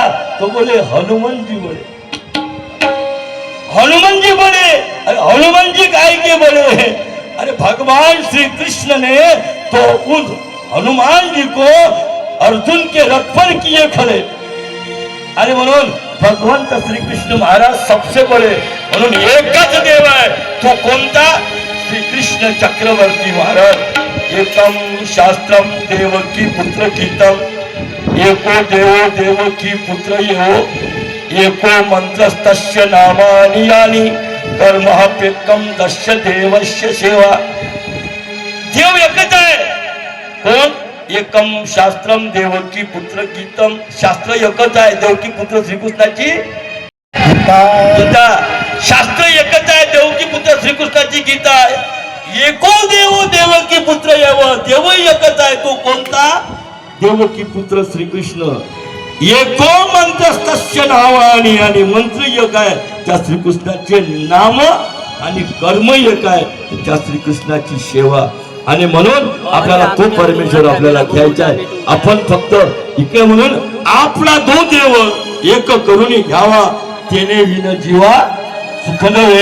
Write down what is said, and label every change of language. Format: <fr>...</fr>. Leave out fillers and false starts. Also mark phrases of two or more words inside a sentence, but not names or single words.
<hi>तो बोले हनुमान जी बड़े, हनुमान जी बड़े, अरे हनुमान जी काय के बड़े, अरे भगवान श्री कृष्ण ने तो उन हनुमान जी को अर्जुन के रथ पर किए खड़े.</hi> <mr>अरे म्हणून भगवंत श्री कृष्ण महाराज</mr> <hi>सबसे बड़े.</hi> <mr>म्हणून एकच देव आहे, तो कोणता, श्री कृष्ण चक्रवर्ती महाराज.</mr> <sa>एकम शास्त्रम देवकी पुत्र गीतम, एको देवो देवकी पुत्र येहो, एको मंत्रस्तस्य नामानि यानि, कर्मह्येकं दस्य देवस्य सेवा.</sa> <mr>देव एकच आहे. कोण,</mr> <sa>एकम शास्त्रम देवकी पुत्र गीतम,</sa> <mr>शास्त्र एकच आहे, देवकी पुत्र श्रीकृष्णाची गीता. शास्त्र एकच आहे, देवकी पुत्र श्रीकृष्णाची गीता आहे.</mr> <sa>एको देवो देवकी पुत्र येव,</sa> <mr>देव एकच आहे, तो कोणता, देवकी पुत्र श्रीकृष्ण.</mr> <sa>एको मंत्रस्तस्य नावानी,</sa> <mr>आणि मंत्र एक आहे, त्या श्रीकृष्णाचे नाम, आणि कर्म एक आहे, त्या श्रीकृष्णाची सेवा. आणि म्हणून आपल्याला तो परमेश्वर आपल्याला घ्यायचा आहे. आपण फक्त इकडे म्हणून आपला तो देव एक करून घ्यावा, तेने विन जीवा सुख नव्हे.</mr>